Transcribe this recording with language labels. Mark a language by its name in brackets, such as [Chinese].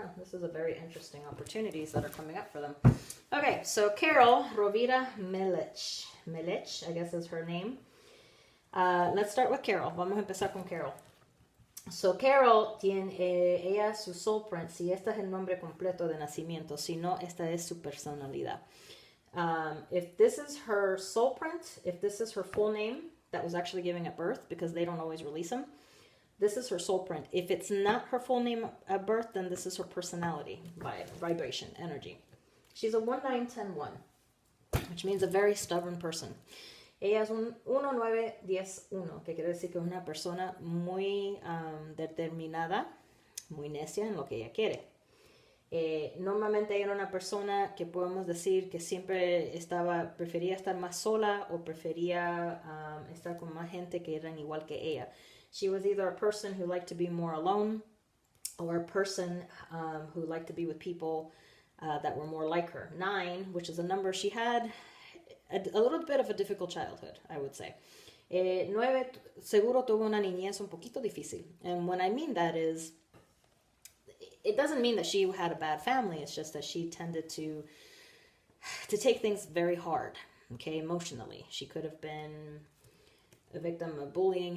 [English] This is a very interesting opportunities that are coming up for them. Okay, so Carol Rovira Melich, I guess is her name. Let's start with Carol. [Spanish] Vamos a empezar con Carol. So Carol tiene ella su soul print. Si este es el nombre completo de nacimiento, si no, esta es su personalidad. [English] If this is her soul print, if this is her full name that was actually given at birth, because they don't always release them, this is her soul print. If it's not her full name at birth, then this is her personality, vibration, energy. She's a 1-9-10-1, which means a very stubborn person. [Spanish] Ella es un 1-9-10-1, que quiere decir que es una persona muy determinada, muy necia en lo que ella quiere. Normalmente ella era una persona que podemos decir que siempre prefería estar más sola o prefería estar con más gente que eran igual que ella. [English] She was either a person who liked to be more alone or a person who liked to be with people that were more like her. 9, which is a number she had a little bit of a difficult childhood, I would say. [Spanish] 9 seguro tuvo una niñez un poquito difícil. [English] And when I mean that is, it doesn't mean that she had a bad family. It's just that she tended to take things very hard, okay, emotionally. She could have been a victim of bullying.